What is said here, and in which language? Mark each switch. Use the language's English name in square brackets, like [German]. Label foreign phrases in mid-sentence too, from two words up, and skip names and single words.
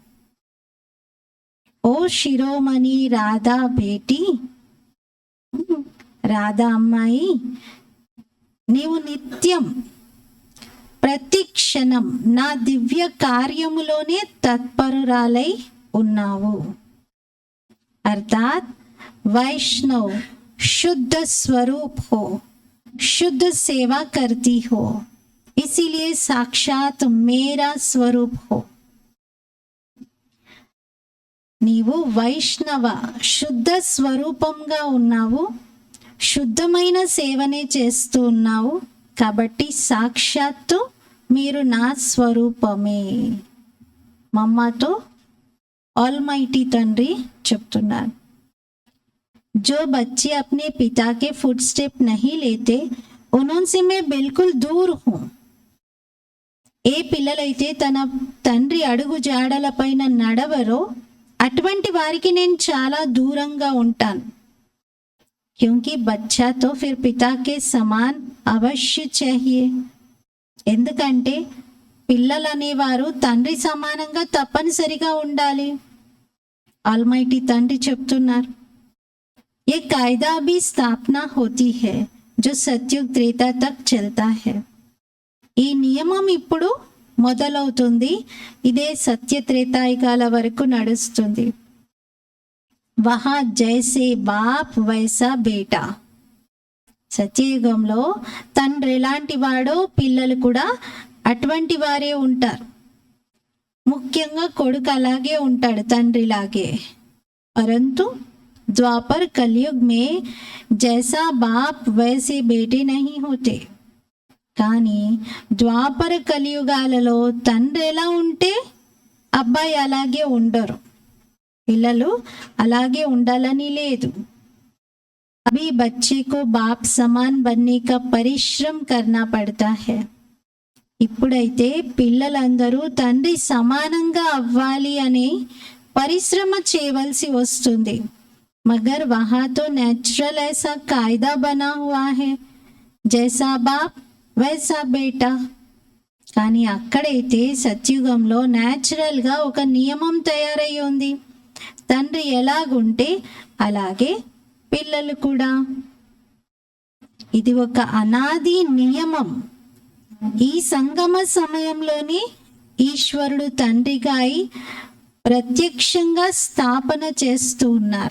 [Hindi] ओ शिरोमणि राधा बेटी, [Telugu] రాధా అమ్మాయి, నీవు నిత్యం ప్రతి క్షణం నా దివ్య కార్యములోనే తత్పరురాలై ఉన్నావు. [Hindi] अर्थात वैष्णव शुद्ध स्वरूप हो, शुद्ध सेवा करती हो, इसीलिए साक्षात मेरा स्वरूप हो. [Telugu] నీవు వైష్ణవ శుద్ధ స్వరూపంగా ఉన్నావు, శుద్ధమైన సేవనే చేస్తూ ఉన్నావు. కాబట్టి సాక్షాత్తు మీరు నా స్వరూపమే. మమ్మతో ఆల్మైటీ తండ్రి చెప్తున్నారు. [Hindi] जो बच्चे अपने पिता के फुटस्टेप नहीं लेते उनसे मैं बिल्कुल दूर हूँ. [Telugu] ఏ పిల్లలైతే తన తండ్రి అడుగు జాడల పైన నడవరో అటువంటి వారికి నేను చాలా దూరంగా ఉంటాను. [Hindi] क्योंकि बच्चा तो फिर पिता के समान अवश्य चाहिए. [Telugu] ఎందుకంటే పిల్లలు అనేవారు తండ్రి సమానంగా తప్పనిసరిగా ఉండాలి. ఆల్మైటీ తండ్రి చెప్తున్నారు, [Hindi] ये कायदा भी स्थापना होती है जो सतयुग त्रेता तक चलता है. [Telugu] ఈ నియమం ఇప్పుడు మొదలవుతుంది, ఇదే సత్య త్రేతాయుగాల వరకు నడుస్తుంది. [Hindi] वहाँ जैसे बाप वैसा बेटा. [Telugu] సత్యయుగంలో తండ్రి ఎలాంటి వాడో పిల్లలు కూడా అటువంటి వారే ఉంటారు. ముఖ్యంగా కొడుకు అలాగే ఉంటాడు, తండ్రిలాగే. [Hindi] పరంతు द्वापर कलयुग में जैसा बाप वैसे बेटे नहीं होते. [Telugu] కానీ ద్వాపర కలియుగాలలో తండ్రి ఎలా ఉంటే అబ్బాయి అలాగే ఉండరు, పిల్లలు అలాగే ఉండాలని లేదు. [Hindi] అభి బच्चे को बाप समान बनने का परिश्रम करना पड़ता है. [Telugu] ఇప్పుడైతే పిల్లలందరూ తండ్రి సమానంగా అవ్వాలి అనే పరిశ్రమ చేయవలసి వస్తుంది. [Hindi] मगर वहाँ तो नेचुरल ऐसा कायदा बना हुआ है, जैसा बाप वैसा बेटा. [Telugu] కానీ అక్కడైతే సత్యుగంలో న్యాచురల్గా ఒక నియమం తయారై ఉంది, తండ్రి ఎలాగుంటే అలాగే పిల్లలు కూడా. ఇది ఒక అనాది నియమం. ఈ సంగమ సమయంలోనే ఈశ్వరుడు తండ్రిగా అయి ప్రత్యక్షంగా స్థాపన చేస్తూ ఉన్నారు.